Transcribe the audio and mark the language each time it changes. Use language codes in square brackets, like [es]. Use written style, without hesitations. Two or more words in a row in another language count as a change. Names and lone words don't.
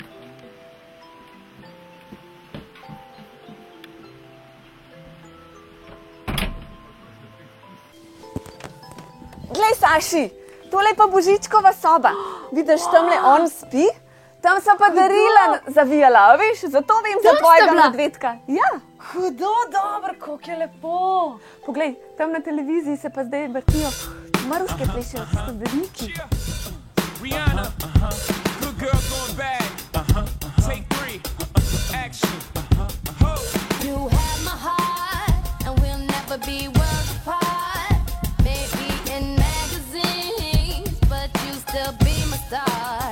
[sl] Glej, Saši, tole je pa Božičkova soba. Vidiš, tamle on spi, tam so pa darila zavijala, a veš, zato vem za Tam sta tvojega bila? medvedka. Ja, Hudo dobro, koliko je lepo. poglej, tam na televiziji se pa zdaj vrtijo mrvske plešejo, stebeniki. [en] Rihanna, good girl going bad. Take 3, action. Ho. You have my heart, and we'll never be worlds apart. Maybe in magazines, but you still be my star.